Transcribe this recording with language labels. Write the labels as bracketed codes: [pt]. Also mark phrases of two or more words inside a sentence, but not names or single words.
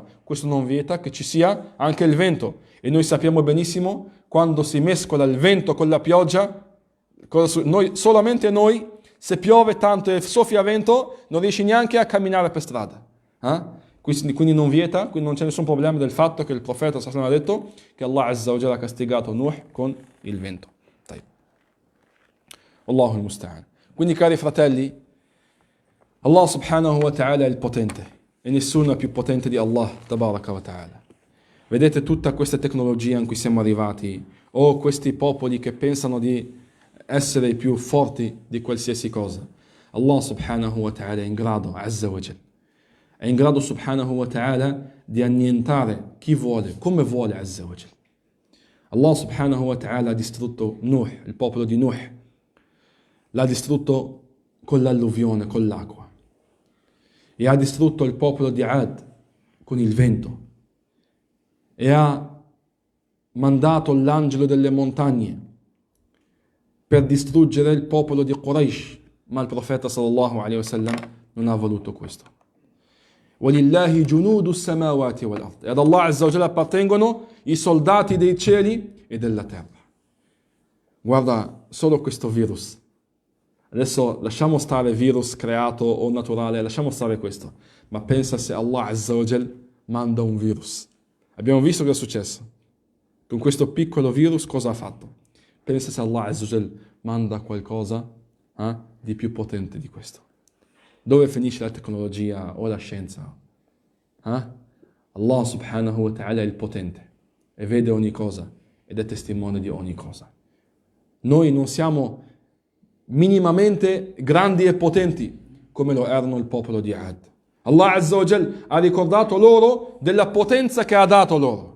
[it] Questo non vieta che ci sia anche il vento. E noi sappiamo benissimo quando si mescola il vento con la pioggia, solamente noi, se piove tanto e soffia vento, non riesci neanche a camminare per strada. Quindi non vieta, quindi non c'è nessun problema del fatto che il profeta [ar] صلى الله عليه وسلم [it] ha detto che Allah [ar] عز وجل [it] ha castigato Nuh con il vento. [ar] الله المستعان. [it] Quindi cari fratelli, Allah [ar] سبحانه وتعالى [it] è il potente e nessuno è più potente di Allah [ar] تبارك وتعالى. [it] Vedete tutta questa tecnologia in cui siamo arrivati, o questi popoli che pensano di essere più forti di qualsiasi cosa. Allah [ar] سبحانه وتعالى [it] è in grado, [ar] عز وجل, [it] è in grado [ar] سبحانه وتعالى [it] di annientare chi vuole, come vuole, [ar] عز وجل. [it] Allah [ar] سبحانه وتعالى [it] ha distrutto Nuh, il popolo di Nuh, l'ha distrutto con l'alluvione, con l'acqua. E ha distrutto il popolo di Ad con il vento. E ha mandato l'angelo delle montagne per distruggere il popolo di Quraysh. Ma il profeta [ar] صلى الله عليه وسلم [it] non ha voluto questo. [ar] وَلِلَّهِ جُنُودُ السَّمَاوَاتِ وَالْأَرْضِ. [it] E ad Allah [ar] عز وجل [it] appartengono i soldati dei cieli e della terra. Guarda solo questo virus. Adesso lasciamo stare virus creato o naturale, lasciamo stare questo. Ma pensa se Allah [ar] عز وجل [it] manda un virus. Abbiamo visto cosa è successo. Con questo piccolo virus cosa ha fatto? Pensa se Allah [ar] عز وجل [it] manda qualcosa di più potente di questo. Dove finisce la tecnologia o la scienza? Allah [ar] سبحانه وتعالى [it] è il potente e vede ogni cosa ed è testimone di ogni cosa. Noi non siamo minimamente grandi e potenti come lo erano il popolo di Ad. Allah [ar] عز وجل [it] ha ricordato loro della potenza che ha dato loro.